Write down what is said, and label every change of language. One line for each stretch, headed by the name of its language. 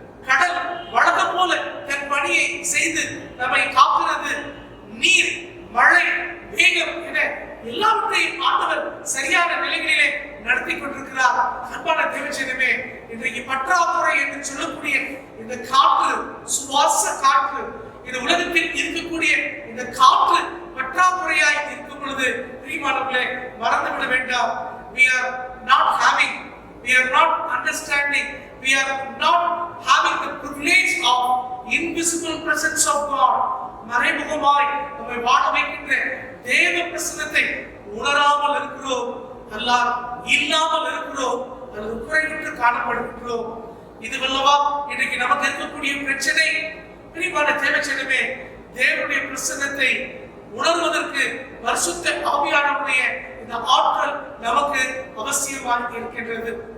Tamil: கடல் வழக்கம் போல தன் பணியை செய்து நம்மை காக்கிறது, நீர், மழை, வேகம் என எல்லாவற்றையும் ஆண்டவர் சரியான நிலைகளிலே நடத்தி கொண்டிருக்கிறார். அன்பான தேவஜனமே, இன்றைக்கு பற்றாக்குறை என்று சொல்லக்கூடிய இந்த காற்று, சுவாச காற்று, இந்த உலகத்தில் இருக்கக்கூடிய இந்த காற்று பற்றாக்குறையாய் இருக்கும் பொழுது பிரியமானவர்களே, மறந்துவிட வேண்டாம்.
English: We are not having, we are not understanding, we are not having the privilege of invisible presence of God.
Tamil: மறைமுகமாய் நம்மை வாழ வைக்கின்ற தேவ பிரசன்னத்தை உணராமல் இருக்கிறோம், அல்லாஹ் இல்லாமல் இருக்கிறோம், அல்லது குறைவிட்டு காணப்படுகின்றோம். இதுவல்லவா இன்றைக்கு நமக்கு இருக்கக்கூடிய பிரச்சனை. பிரியமான தேவஜனமே, தேவனுடைய பிரசன்னத்தை உணர்வதற்கு பரிசுத்த ஆவியானவருடைய இந்த ஆற்றல் நமக்கு அவசியமாக இருக்கின்றது.